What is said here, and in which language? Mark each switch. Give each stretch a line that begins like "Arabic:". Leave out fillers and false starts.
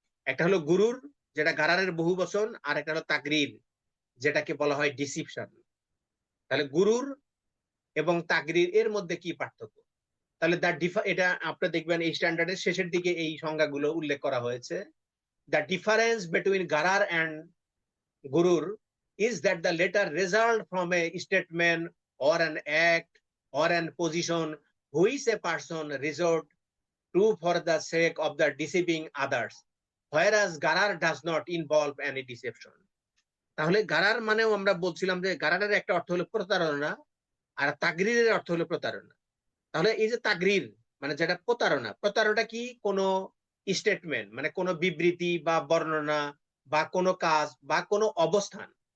Bangla: একটা হলো গুরুর, যেটা গারারের বহু বচন, আর একটা হলো তাকরির, যেটাকে বলা হয় ডিসিপশন। তাহলে গুরুর এবং তাকরির এর মধ্যে কি পার্থক্য? তাহলে এটা আপনি দেখবেন এই স্ট্যান্ডার্ডের শেষের দিকে এই সংজ্ঞাগুলো উল্লেখ করা হয়েছে।
English: The difference between গারার and গুরুর is that the latter result from a statement or an act or an position which a person resort to for the sake of the deceiving others, whereas garar does not involve any deception.
Bangla: তাহলে গারার মানেও আমরা বলছিলাম যে গারারের একটা অর্থ হলো প্রতারণা, আর তাগরিরের অর্থ হলো প্রতারণা। তাহলে এই যে তাগরির মানে যেটা প্রতারণা, প্রতারণা কি? কোনো স্টেটমেন্ট মানে কোনো বিবৃতি বা বর্ণনা বা কোনো কাজ বা কোনো অবস্থান।